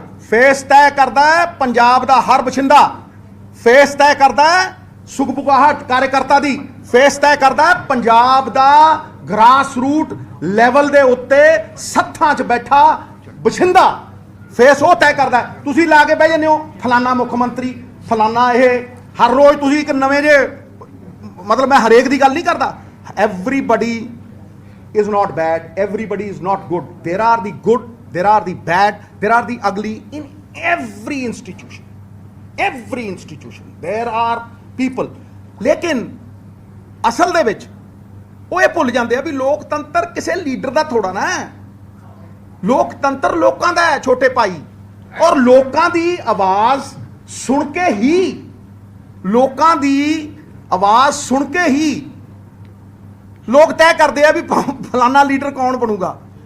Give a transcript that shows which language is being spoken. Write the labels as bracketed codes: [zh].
[pa] Face ਤੈਅ ਕਰਦਾ ਹੈ ਪੰਜਾਬ ਦਾ ਹਰ ਬਸ਼ਿੰਦਾ, ਫੇਸ ਤੈਅ ਕਰਦਾ ਹੈ ਸੁਖਬੁਗਾਹਟ ਕਾਰਜਕਰਤਾ ਦੀ, ਫੇਸ ਤੈਅ ਕਰਦਾ ਹੈ ਪੰਜਾਬ ਦਾ ਗ੍ਰਾਸ ਰੂਟ ਲੈਵਲ ਦੇ ਉੱਤੇ ਸੱਥਾਂ 'ਚ ਬੈਠਾ ਬਸ਼ਿੰਦਾ। ਫੇਸ ਉਹ ਤੈਅ ਕਰਦਾ ਹੈ। ਤੁਸੀਂ ਲਾ ਕੇ ਬਹਿ ਜਾਂਦੇ ਹੋ ਫਲਾਨਾ ਮੁੱਖ ਮੰਤਰੀ, ਫਲਾਨਾ ਇਹ, ਹਰ ਰੋਜ਼ ਤੁਸੀਂ ਇੱਕ ਨਵੇਂ ਜੇ, ਮਤਲਬ ਮੈਂ ਹਰੇਕ ਦੀ ਗੱਲ ਨਹੀਂ ਕਰਦਾ। [en] Everybody is not bad, everybody is not good. There are the good, there are the bad, there are the ugly in every institution. Every institution there are people. [pa] ਲੇਕਿਨ ਅਸਲ ਦੇ ਵਿੱਚ ਉਹ ਇਹ ਭੁੱਲ ਜਾਂਦੇ ਆ ਵੀ ਲੋਕਤੰਤਰ ਕਿਸੇ ਲੀਡਰ ਦਾ ਥੋੜਾ ਨਾ ਹੈ। ਲੋਕਤੰਤਰ ਲੋਕਾਂ ਦਾ ਹੈ ਛੋਟੇ ਭਾਈ, ਔਰ ਲੋਕਾਂ ਦੀ ਆਵਾਜ਼ ਸੁਣ ਕੇ ਹੀ, ਲੋਕਾਂ ਦੀ ਆਵਾਜ਼ ਸੁਣ ਕੇ ਹੀ ਲੋਕ ਤੈਅ ਕਰਦੇ ਆ ਵੀ ਫਲਾਨਾ ਲੀਡਰ ਕੌਣ ਬਣੂਗਾ।